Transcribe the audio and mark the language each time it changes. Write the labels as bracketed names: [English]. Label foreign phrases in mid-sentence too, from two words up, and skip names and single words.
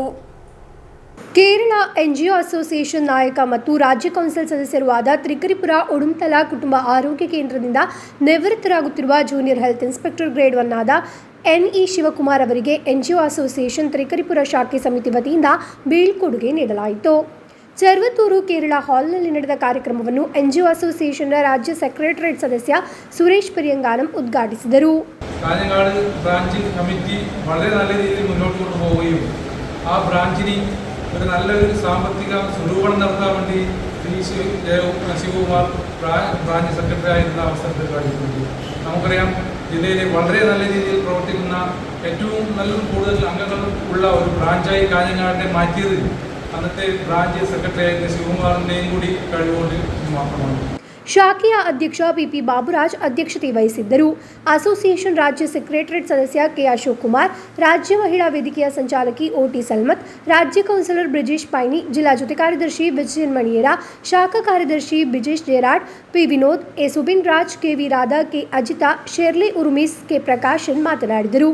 [Kannada] ಕೇರಳ ಎನ್ಜಿಒ ಅಸೋಸಿಯೇಷನ್ ನಾಯಕ ಮತ್ತು ರಾಜ್ಯ ಕೌನ್ಸಿಲ್ ಸದಸ್ಯರೂ ಆದ ತ್ರಿಕರಿಪುರ ಉಡುಂತಲ ಕುಟುಂಬ ಆರೋಗ್ಯ ಕೇಂದ್ರದಿಂದ ನಿವೃತ್ತರಾಗುತ್ತಿರುವ [English] junior health inspector grade 1 [Kannada] ಆದ ಎನ್ಇ ಶಿವಕುಮಾರ್ ಅವರಿಗೆ ಎನ್ಜಿಒ ಅಸೋಸಿಯೇಷನ್ ತ್ರಿಕರಿಪುರ ಶಾಖೆ ಸಮಿತಿ ವತಿಯಿಂದ ಬೀಳ್ಕೊಡುಗೆ ನೀಡಲಾಯಿತು. ಚರ್ವತ್ತೂರು ಕೇರಳ ಹಾಲ್ನಲ್ಲಿ ನಡೆದ ಕಾರ್ಯಕ್ರಮವನ್ನು ಎನ್ಜಿಒ ಅಸೋಸಿಯೇಷನ್ನ ರಾಜ್ಯ ಸೆಕ್ರೆಟರಿಯೇಟ್ ಸದಸ್ಯ ಸುರೇಶ್ ಪೆರಿಯಂಗಾಲಂ ഉദ്ഘാടിಸಿದರು. [Malayalam] കാഞ്ഞങ്ങാട് [English] branch committee [Malayalam] വളരെ നല്ല രീതിയിൽ മുന്നോട്ട് കൊണ്ടുപോവുകയും ആ ബ്രാഞ്ചിന് ഒരു നല്ലൊരു സാമ്പത്തിക സ്വരൂപണം നടത്താൻ വേണ്ടി ശിവകുമാർ [English] branch secretary [Malayalam] ആയിരുന്ന അവസരത്തിൽ കഴിഞ്ഞിട്ടുണ്ട്. നമുക്കറിയാം ജില്ലയിലെ വളരെ നല്ല രീതിയിൽ പ്രവർത്തിക്കുന്ന ഏറ്റവും നല്ല കൂടുതൽ അംഗങ്ങൾ ഉള്ള ഒരു ബ്രാഞ്ചായി കാഞ്ഞങ്ങാടിനെ മാറ്റിയത് അന്നത്തെ [English] branch secretary [Malayalam] ആയിരുന്ന ശിവകുമാറിൻ്റെയും കൂടി കഴിവുകൊണ്ട് മാത്രമാണ്. [Kannada] ಶಾಖೆಯ ಅಧ್ಯಕ್ಷ ಪಿಪಿ ಬಾಬುರಾಜ್ ಅಧ್ಯಕ್ಷತೆ ವಹಿಸಿದ್ದರು. ಅಸೋಸಿಯೇಷನ್ ರಾಜ್ಯ ಸೆಕ್ರೆಟರಿಯೇಟ್ ಸದಸ್ಯ ಕೆ ಅಶೋಕ್ ಕುಮಾರ್, ರಾಜ್ಯ ಮಹಿಳಾ ವೇದಿಕೆಯ ಸಂಚಾಲಕಿ ಓಟಿ ಸಲ್ಮತ್, ರಾಜ್ಯ ಕೌನ್ಸಿಲರ್ ಬ್ರಿಜೇಶ್ ಪೈನಿ, ಜಿಲ್ಲಾ ಜೊತೆ ಕಾರ್ಯದರ್ಶಿ ಬಿಜಿನ್ ಮಣಿಯೇರ, ಶಾಖಾ ಕಾರ್ಯದರ್ಶಿ ಬಿಜೇಶ್ ಜೇರಾಡ್, ಪಿ ವಿನೋದ್, ಎ ಸುಬಿನ್ ರಾಜ್, ಕೆವಿ ರಾಧಾ, ಕೆ ಅಜಿತಾ, ಶೆರ್ಲಿ ಉರ್ಮಿಸ್, ಕೆ ಪ್ರಕಾಶನ್ ಮಾತನಾಡಿದರು.